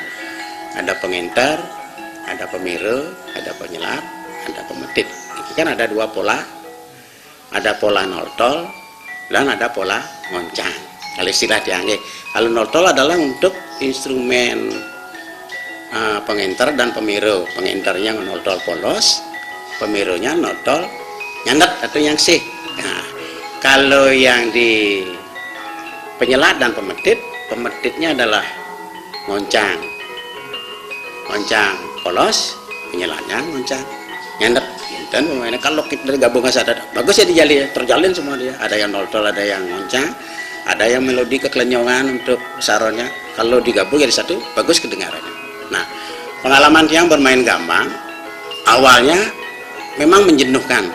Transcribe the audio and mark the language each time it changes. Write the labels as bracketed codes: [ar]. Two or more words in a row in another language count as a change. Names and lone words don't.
[id] Ada pengintar, ada pemiru, ada penyelat, ada pemetit. Ini kan ada 2 pola. Ada pola noltol dan ada pola ngoncang. Kalau istilah dianggap, kalau noltol adalah untuk instrumen pengintar dan pemiru. Pengintarnya noltol polos, pemirunya noltol nyandet atau yang sih. Nah, kalau yang di penyelat dan pemetitnya adalah ngoncang polos, penyelatnya ngoncang nyandet. Dan pemainnya kalau kita gabungan sadar bagus ya terjalin semua dia. Ada yang noltol, ada yang ngoncang, ada yang melodi kekelenyongan untuk saronnya. Kalau digabung jadi satu bagus kedengarannya. Nah, pengalaman yang bermain gambang awalnya memang menjenuhkan.